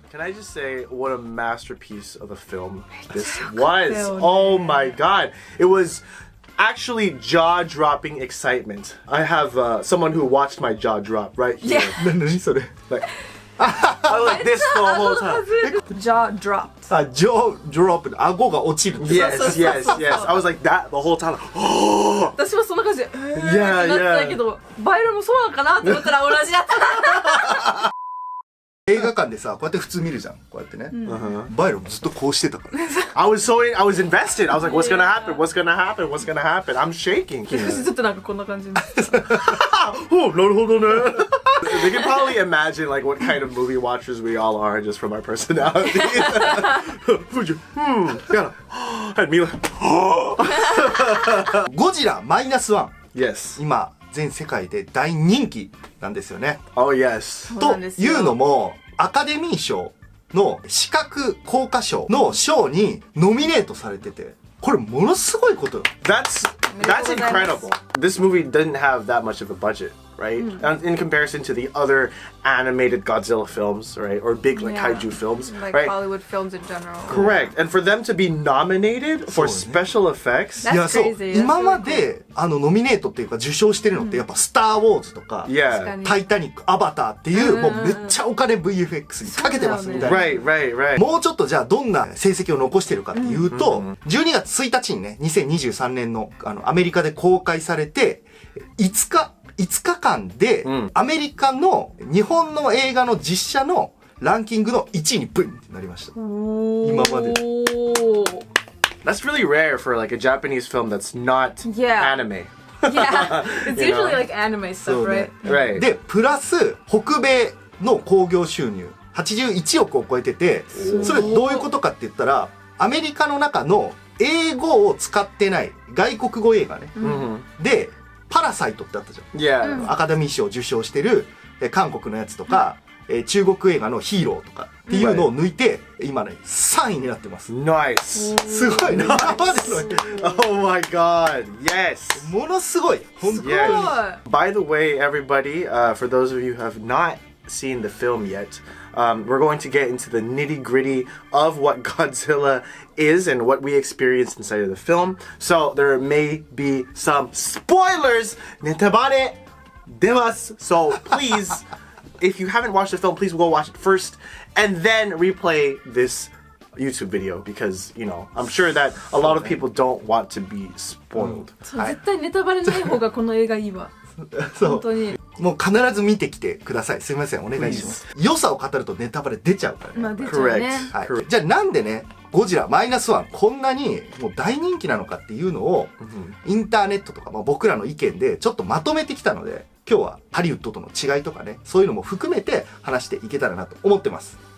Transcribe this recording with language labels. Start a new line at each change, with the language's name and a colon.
English: Can I just say what a masterpiece of a film this was? Oh my God. It was actually jaw-dropping excitement. I have someone who watched my jaw drop right here. Yeah.
Japanese: 何それ？
English: Like, I was like this the whole time. Jaw dropped.
Japanese: あ、ジョードロップ、顎が落ちる。
English: Yes. I was like that the whole time. Oh.
Japanese: 私もそんな感じで、
English: Yeah,
Japanese: ってなってたけど、バイロもそうなのかなって思ったら同じだった。映画館でさ、こうやって普通見るじゃん。こうやってね。バイロもずっとこうしてたから。
English: I was invested. I was like, what's gonna happen? What's gonna happen? What's gonna happen? I'm shaking.
Japanese: 私ずっとなんかこんな感じで。 Oh, なるほどね。
English: They can probably imagine like what kind of movie watchers we all are just from our personality. Yeah. And me like,
Japanese: ゴジラマイナスワン。
English: yes.
Japanese: 今、全世界で大人気なんですよね。
English: Oh, yes.
Japanese: というのも、アカデミー賞の視覚効果賞の賞にノミネートされてて、これものすごいことよ。
English: That's incredible. This movie didn't have that much of a budget, right? And in comparison to the other animated Godzilla films, right? Or big like kaiju films, Like right? Hollywood films in general. Correct. And for them to be nominated for special effects. That's
Japanese: いや、そう。
English: crazy.
Japanese: 今まで、ノミネートっていうか受賞してるのってやっぱスター・ウォーズとか、
English: Yeah.
Japanese: タイタニック、アバターっていう、もうめっちゃお金 VFX にかけてますみたいな。
English: Right.
Japanese: もうちょっとじゃあどんな成績を残してるかっていうと、12月1日にね、2023年のアメリカで公開されて、5日間で、アメリカの日本の映画の実写のランキングの1位にブンってなりました。今まで。
English: That's really rare for like a Japanese film that's not anime. Yeah. It's usually like anime stuff, right? Right.
Japanese: で、プラス、北米の興行収入、81億を超えてて、それどういうことかって言ったら、アメリカの中の英語を使ってない外国語映画ね。で、パラサイトってあったじゃん。
English: Yeah.
Japanese: アカデミー賞を受賞してる韓国のやつとか、中国映画のヒーローとかっていうのを抜いて、今ね、3位になってます。
English: Nice.
Japanese: すごいね。今までの
English: Oh my God. Yes.
Japanese: ものすごい。本当に。
English: Yeah. By the way, everybody, for those of you who have not seen the film yet, we're going to get into the nitty-gritty of what Godzilla is and what we experienced inside of the film. So there may be some spoilers.
Japanese: ネタバレ出ます.
English: So please, if you haven't watched the film, please go watch it first and then replay this YouTube video because, you know, I'm sure that a lot of people don't want to be spoiled.
Japanese: 絶対ネタバレない方がこの映画いいわ。本当に。もう必ず見てきてください。すみません、お願いします。良さを語るとネタバレ出ちゃうからね。まあ出ちゃうね。はい。じゃあなんでね、ゴジラマイナスワンこんなにもう大人気なのかっていうのを、インターネットとか、まあ、僕らの意見でちょっとまとめてきたので、今日はハリウッドとの違いとかね、そういうのも含めて話していけたらなと思ってます。